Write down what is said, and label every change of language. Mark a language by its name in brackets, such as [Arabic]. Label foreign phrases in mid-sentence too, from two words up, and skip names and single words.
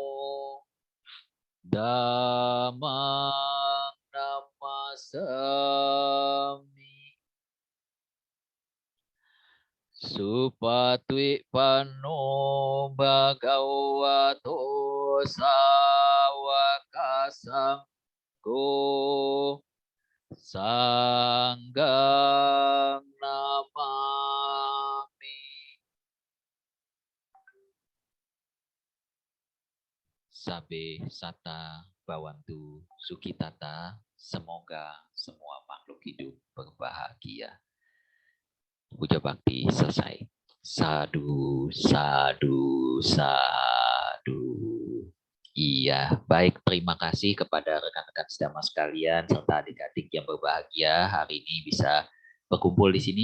[Pali] Dhammang Namasami Supatwi Pano Bhagavato Sawaka Sanggo Sanggang Namami. Sabe Sata Bawantu Sukitata. [Indonesian] Semoga semua makhluk hidup berbahagia. Puja bakti selesai. [Pali] Sadu, sadu, sadu. [Indonesian] Iya, baik. Terima kasih kepada rekan-rekan sedama sekalian serta adik-adik yang berbahagia hari ini bisa berkumpul di sini.